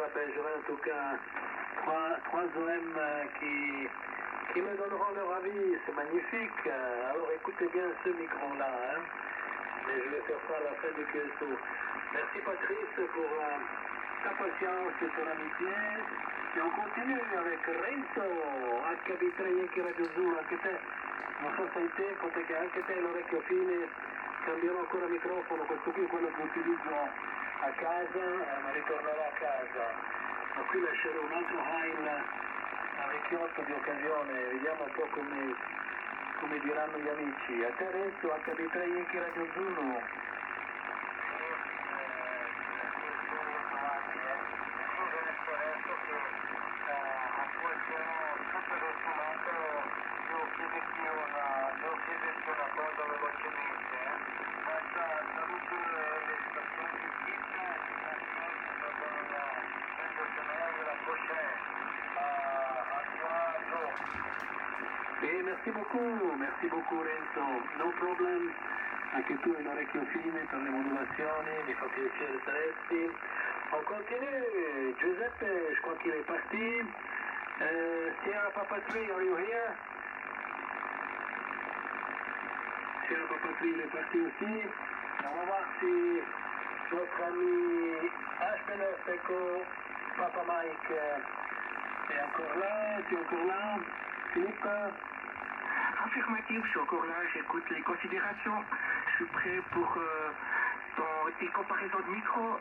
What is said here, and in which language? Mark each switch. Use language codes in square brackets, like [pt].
[fr] Ben, j'aurai en tout cas trois OM qui me donneront leur avis. C'est magnifique. Alors écoutez bien ce micro-là. Hein. Mais je vais faire ça à la fin du QSO. Merci Patrice pour ta patience et ton amitié. [it] E [fr] on continue avec [it] Renzo, HB3 Yankee Radio Zulu, anche te, non so se hai tempo perché anche te l'orecchio fine, cambierò ancora microfono, questo qui è quello che utilizzo a casa, ma ritornerò a casa. Ma qui lascerò un altro Heil a vecchiotto di occasione, vediamo un po' come diranno gli amici. A te Renzo, HB3 Yankee Radio Zulu. E [fr] merci beaucoup [it] Renzo, [en] no problem, [it] anche tu hai un orecchio fine per le modulazioni, mi fa piacere saresti. [fr] On continue, Giuseppe, je crois qu'il est parti. [en] Sierra Papa 3, are you here? [fr] Sierra Papa 3, il est parti aussi. On va voir si notre ami H9 Echo, Papa Mike est encore là. Tu es encore là? Philippe? Affirmatif, je suis encore là, j'écoute les considérations. Je suis prêt pour tes comparaisons de micro.